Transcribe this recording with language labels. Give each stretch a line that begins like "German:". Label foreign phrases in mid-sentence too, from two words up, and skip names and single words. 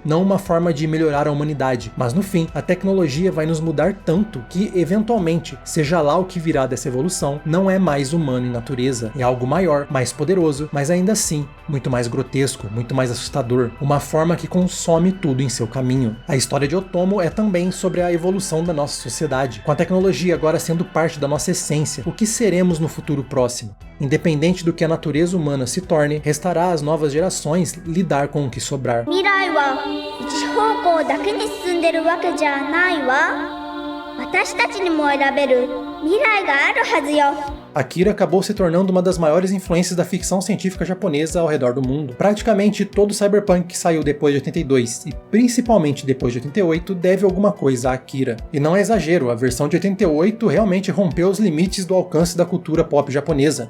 Portuguese: Não uma forma de melhorar a humanidade, mas no fim, a tecnologia vai nos mudar tanto que, eventualmente, seja lá o que virá dessa evolução, não é mais humano em natureza, é algo maior, mais poderoso, mas ainda assim, muito mais grotesco, muito mais assustador, uma forma que consome tudo em seu caminho. A história de Otomo é também sobre a evolução da nossa sociedade, com a tecnologia agora sendo parte da nossa essência, o que seremos no futuro próximo. Independente do que a natureza humana se torne, restará às novas gerações lidar com o que sobrar.
Japanese: 未来は一方向だけに進んでるわけじゃないわ。私たちにも選べる未来があるはずよ。
Portuguese: Akira acabou se tornando uma das maiores influências da ficção científica japonesa ao redor do mundo. Praticamente todo o cyberpunk que saiu depois de 82 e principalmente depois de 88 deve alguma coisa a Akira. E não é exagero, a versão de 88 realmente rompeu os limites do alcance da cultura pop japonesa.